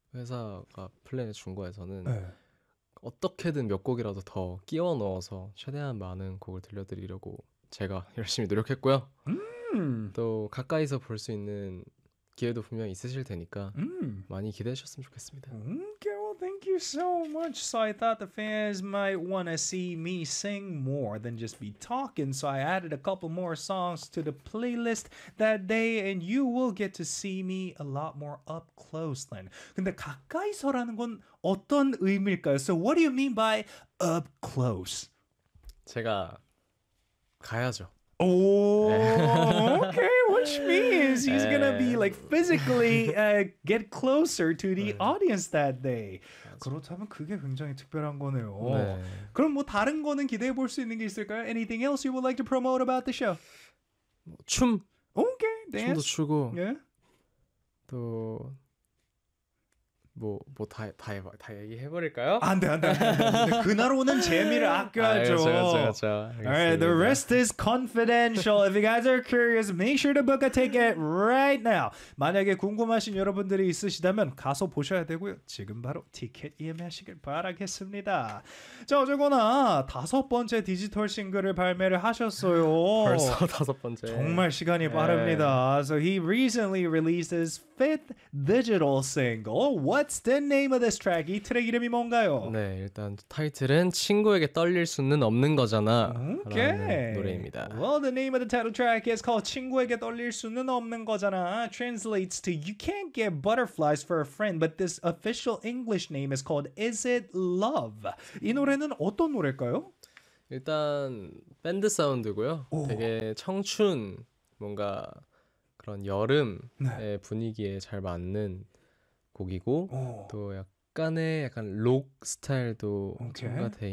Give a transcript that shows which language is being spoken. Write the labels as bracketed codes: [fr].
[ko] 회사가 플랜을 준 거에서는 네. 어떻게든 몇 곡이라도 더 끼워 넣어서 최대한 많은 곡을 들려드리려고 제가 열심히 노력했고요. 또 가까이서 볼 수 있는 기회도 분명 있으실 테니까 많이 기대하셨으면 좋겠습니다. [en] Okay, well, thank you so much. So I thought the fans might want to see me sing more than just be talking. So I added a couple more songs to the playlist that day, and you will get to see me a lot more up close then. [ko] 근데 가까이서라는 건 어떤 의미일까요? [en] So what do you mean by up close? [ko] 제가 가야죠. [en] Oh, okay. Which means he's gonna be like physically get closer to the [ko] 네. [en] audience that day. [ko] 그렇다면 그게 굉장히 특별한 거네요. 네. 그럼 뭐 다른 거는 기대해 볼 수 있는 게 있을까요? [en] Anything else you would like to promote about the show? [ko] 뭐, 춤. [en] Okay, dance. [ko] 춤도 추고. [en] Yeah. [ko] 또 뭐다다 해봐 다 얘기해버릴까요? 안돼 그날로는 재미를 아껴야죠. 알겠습니다. [en] Alright, the rest is confidential. If you guys are curious, make sure to book a ticket right now. [ko] 만약에 궁금하신 여러분들이 있으시다면 가서 보셔야 되고요. 지금 바로 티켓 예매하시길 바라겠습니다. 자, 어쨌거나 다섯 번째 디지털 싱글을 발매를 하셨어요. 벌써 다섯 번째. 정말 시간이 빠릅니다. 네. [en] So he recently released his fifth digital single. What's the name of this track? [ko] 이 트랙 이름이 뭔가요? 네, 일단 타이틀은 친구에게 떨릴 수는 없는 거잖아 [en] okay. [ko] 라는 노래입니다. [en] Well, the name of the title track is called 친구에게 떨릴 수는 없는 거잖아. Translates to You can't get butterflies for a friend, but this official English name is called Is It Love? [ko] 이 노래는 어떤 노래일까요? 일단 밴드 사운드고요. 오. 되게 청춘, 뭔가 그런 여름의 네. 분위기에 잘 맞는 곡이고 오. 또 약간의 약간 록 스타일도 첨가돼 [en] okay.